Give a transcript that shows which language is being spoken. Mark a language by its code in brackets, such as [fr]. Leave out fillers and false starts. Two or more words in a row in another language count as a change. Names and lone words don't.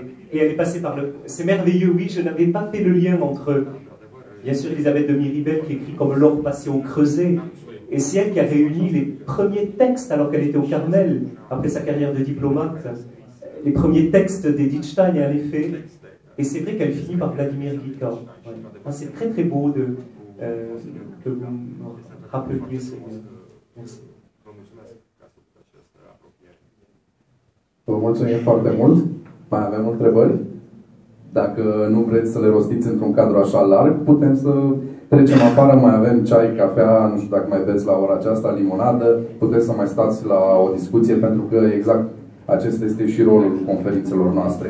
[fr] Et elle est passée par le... C'est merveilleux, oui, je n'avais pas fait le lien entre, bien sûr, Elisabeth de Miribel, qui écrit comme l'or passé au creuset, et c'est elle qui a réuni les premiers textes, alors qu'elle était au Carmel, après sa carrière de diplomate, les premiers textes d'Edith Stein, en effet. Et c'est vrai qu'elle finit par Vladimir Guica. Ouais. C'est très très beau que vous me rappeliez ce lien. Merci. [ro] Vă mulțumim foarte mult. Mai avem întrebări? Dacă nu vreți să le rostiți într-un cadru așa larg, putem să trecem afară, mai avem ceai, cafea, nu știu dacă mai beți la ora aceasta, limonadă, puteți să mai stați la o discuție, pentru că exact acesta este și rolul conferințelor noastre.